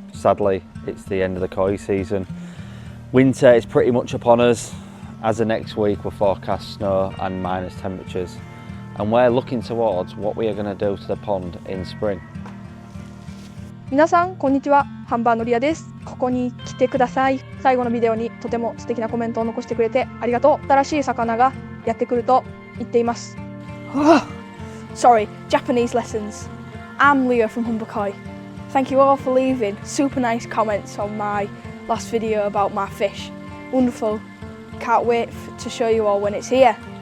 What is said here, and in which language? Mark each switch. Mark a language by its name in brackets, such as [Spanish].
[English] Sadly, it's the end of the koi season. Winter is pretty much upon us. As of next week, we're forecast snow and minus temperatures. And we're looking towards what we are going to do to the pond in spring. [Japanese] 皆さんこんにちは、ハンバーのリアです。ここに来てください。最後のビデオにとても素敵なコメントを残してくれてありがとう。新しい魚がやってくると言っています。 [English] Sorry, Japanese lessons. I'm Leo from Humber Koi. Thank you all for leaving super nice comments on my last video about my fish. Wonderful. Can't wait to show you all when it's here.